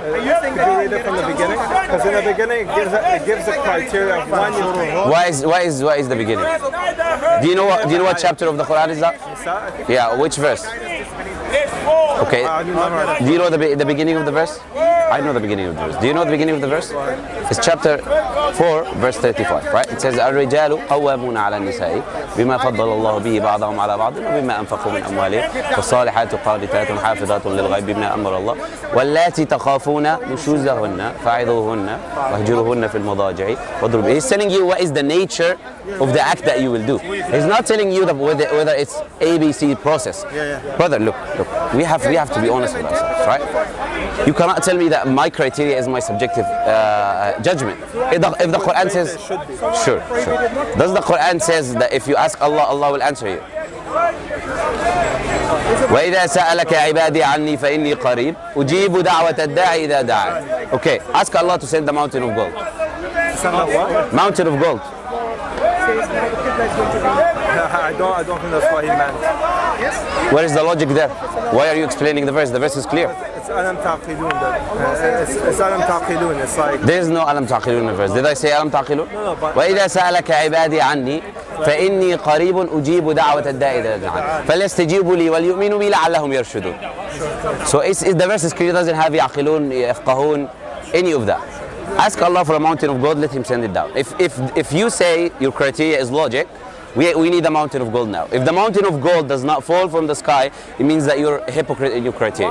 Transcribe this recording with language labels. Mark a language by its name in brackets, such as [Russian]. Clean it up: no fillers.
[English] Could you read it from the beginning? Because in the beginning it gives the criteria of when you... Why is the beginning? Do you know what chapter of the Quran is that? Yeah, which verse? Okay. Do you know the beginning of the verse? I know the beginning of the verse. Do you know the beginning of the verse? It's chapter 4, verse 35, right? It says, [Arabic] الرجال قوامون على النساء بما فضل الله به بعضهم على بعض وبما أنفقوا من أموالهم والصالحات قانتات حافظات للغيب بما أمر الله واللاتي تخافون نشوزهن فاعظوهن واهجروهن في المضاجع واضرب. [English] He's telling you what is the nature of the act that you will do. He's not telling you that whether it's ABC process. Brother, look, we have to be honest with ourselves, right? You cannot tell me that my criteria is my subjective judgment. If the Quran says, sure. Does the Quran says that if you ask Allah, Allah will answer you? [Arabic] وإذا سألك عبادي عني فإني قريب أجيب دعوة الداعي إذا دعان. [English] Okay, ask Allah to send the mountain of gold. Send the what? Mountain of gold. I don't think that's what he meant. Where is the logic there? Why are you explaining the verse? The verse is clear. It's alam taqilun. It's alam taqilun. It's like there is no alam taqilun in the verse. Did I say alam taqilun? No, but [Arabic] وإذا سألك عبادي عني فإني قريب أجيب دعوة الداعي إذا دعان فليستجيبوا لي وليؤمنوا بي لعلهم يرشدون. [English] So the verse is clear. It doesn't have [Arabic] يعقلون يفقهون [English] any of that. Ask Allah for a mountain of gold. Let Him send it down. If you say your criteria is logic, we need a mountain of gold now. If the mountain of gold does not fall from the sky, it means that you're a hypocrite in your criteria.